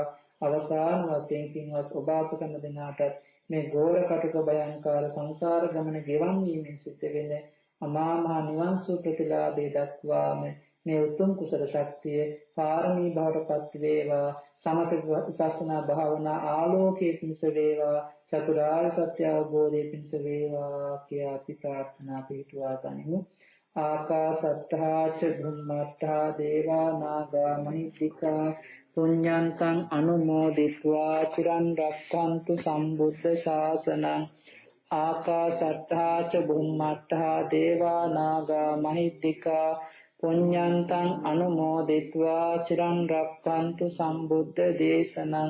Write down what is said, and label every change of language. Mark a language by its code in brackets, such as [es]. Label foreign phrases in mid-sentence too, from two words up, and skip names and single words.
[si] අවසාන වශයෙන් පින්වත් ඔබ අප කරන දිනාට මේ ගෝර කටුක භයංකාර සංසාර ගමන ගෙවන් වීමෙන් සිද්ධ වෙන අමා මහ නිවන් සුව ප්‍රතිලාභේ දක්වාම මේ උතුම් කුසල ශක්තිය පාරමී බවටපත් වේවා. සමථ විපස්සනා භාවනා ආලෝකයේ පිණිස වේවා. චතුරාර්ය සත්‍ය අවබෝධයේ පිණිස වේවා කියා අපි ප්‍රාර්ථනා පිටුවා ගනිමු. [pi] ආකාශත්තා ච භුම්මත්තා දේවා නාග මහිද්దికා පුඤ්ඤන්තං අනුමෝදිत्वा චිරන් රක්ඛන්තු සම්බුද්ධ ශාසනං. ආකාශත්තා ච භුම්මත්තා දේවා නාග මහිද්దికා පුඤ්ඤන්තං අනුමෝදිत्वा චිරන් රක්ඛන්තු සම්බුද්ධ දේශනං.